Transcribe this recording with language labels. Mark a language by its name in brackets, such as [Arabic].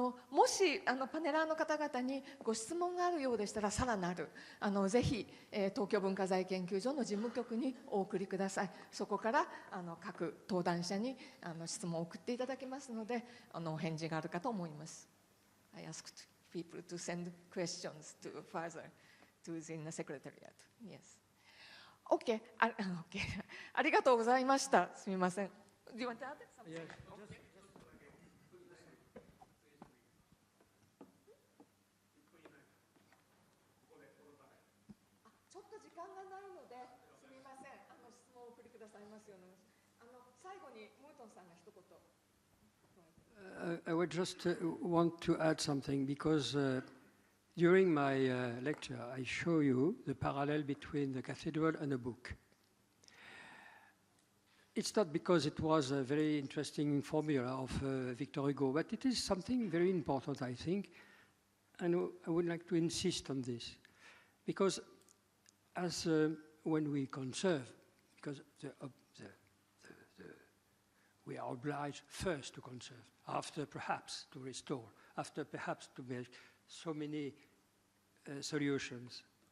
[Japanese] もしパネラーの方々にご質問があるようでしたら、さらなるぜひ東京文化財研究所の事務局にお送りください。そこから各登壇者に質問を送っていただきますので、お返事があるかと思います。 [English] I asked people to send questions to further to the secretariat. Yes. Okay. Okay. [Japanese] ありがとうございました。すみません。 [English] Do you want to add something? Yes. [Japanese] ちょっと時間がないので、すみません。質問をお送りくださいますように。最後にムートンさんが一言。 [English] I would just want to add something because during my lecture I show you the parallel between the cathedral and a book. It's not because it was a very interesting formula of Victor Hugo, but it is something very important, I think, and I would like to insist on this because as when we conserve, because we are obliged first to conserve, after perhaps to restore, after perhaps to make so many solutions.